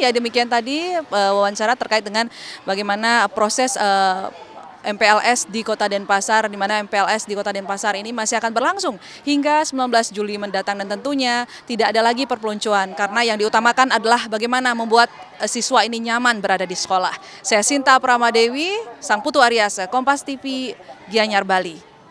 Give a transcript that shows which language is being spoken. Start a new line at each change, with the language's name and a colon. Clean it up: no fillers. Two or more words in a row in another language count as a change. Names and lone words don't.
Indonesian: Ya, demikian tadi wawancara terkait dengan bagaimana proses MPLS di Kota Denpasar, di mana MPLS di Kota Denpasar ini masih akan berlangsung hingga 19 Juli mendatang, dan tentunya tidak ada lagi perpeloncoan karena yang diutamakan adalah bagaimana membuat siswa ini nyaman berada di sekolah. Saya Sinta Pramadewi, Sang Putu Aryasa, Kompas TV, Gianyar, Bali.